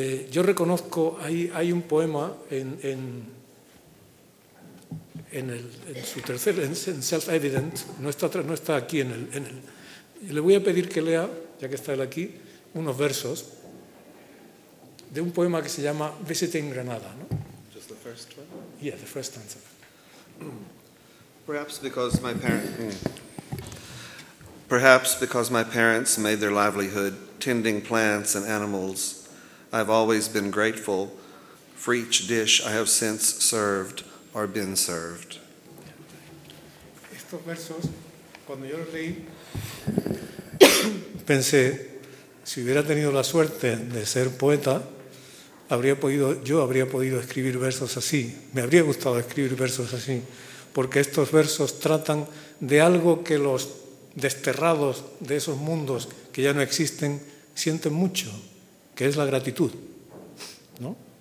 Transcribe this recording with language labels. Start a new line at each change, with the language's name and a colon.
Spanish: Yo reconozco, hay un poema en su tercer, en Self-Evident, no está aquí le voy a pedir que lea, ya que está él aquí, unos versos de un poema que se llama Visiting Granada, ¿no?
English: Just the first one? Yeah, the first stanza. Perhaps because my parents made their livelihood tending plants and animals, I've always been grateful for each dish I have since served or been served.
Spanish: Estos versos, cuando yo los leí, pensé, si hubiera tenido la suerte de ser poeta, yo habría podido escribir versos así, me habría gustado escribir versos así, porque estos versos tratan de algo que los desterrados de esos mundos que ya no existen sienten mucho, que es la gratitud, ¿no?